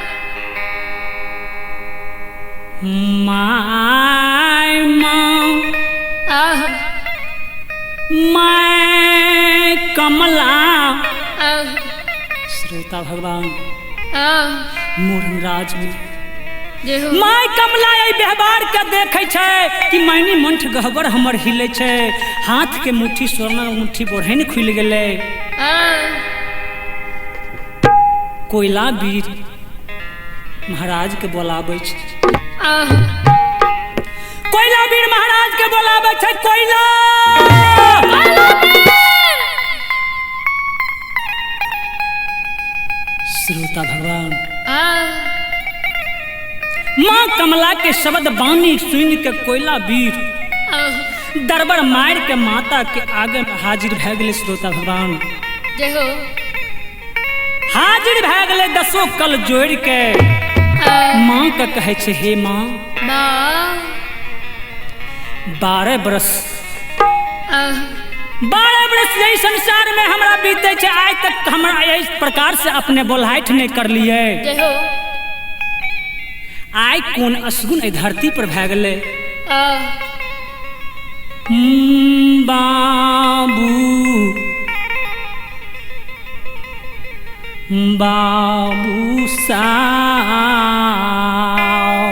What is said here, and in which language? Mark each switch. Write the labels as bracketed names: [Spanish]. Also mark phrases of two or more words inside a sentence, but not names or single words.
[Maithili] माय आह, मैं कमला। आह, श्रोता भगवान आह, मोरन राज में जय हो। माय कमला एहि व्यवहार के देखे छै कि मैनी मंठ गहबर हमर हिले छै, हाथ के मुट्ठी सोना मुट्ठी बोढ़न खुल गेलै। आह, कोयला वीर महाराज के बोलाबै छै। आह, कोयला वीर महाराज के बोलाबै छै। कोयला श्रोता भगवान आह, माँ कमला के शब्द बानी सुन के कोयला वीर आह, दरबार मार के माता के आगे में हाजिर भए गेलै। श्रोता भगवान जय हो। हाजिर भए गेलै 10 कल जोड़ के आह, माँ के कहै छै हे माँ माँ, 12 बरस आह, 12 बरस यही संसार में हमरा बीते छै, आज तक हमरा इस प्रकार से अपने बोलहाइठ नहीं कर लिए। जय हो। आइ कोन असगुन एहि धरती पर भए गेलै। आह, बाबू बाबू साव